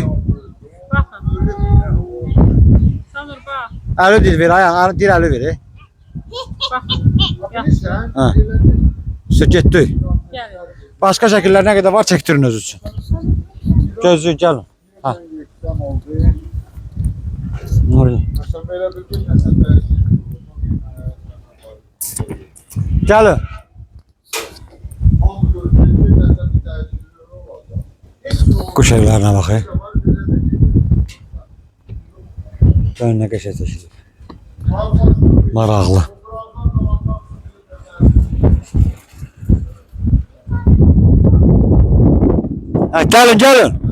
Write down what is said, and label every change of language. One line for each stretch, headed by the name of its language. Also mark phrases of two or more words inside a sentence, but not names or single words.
Azerbaijani: Baxın. Sanur bax. Əli dil ver, Ayan, dil əli ver. Yaxşı. Hə. Getdi. Gəl. Başqa şəkillər nə qədər var çəkdirin özünüz üçün. Gözlüyün gəlin. Hə. Oraya.
Turkish: Mesela böyle bir gün mesela
Azerbaijani: Gəlin. Quş evlərinə baxın. Önünə qəşəng çəkilir. Maraqlı. Hə, gəlin.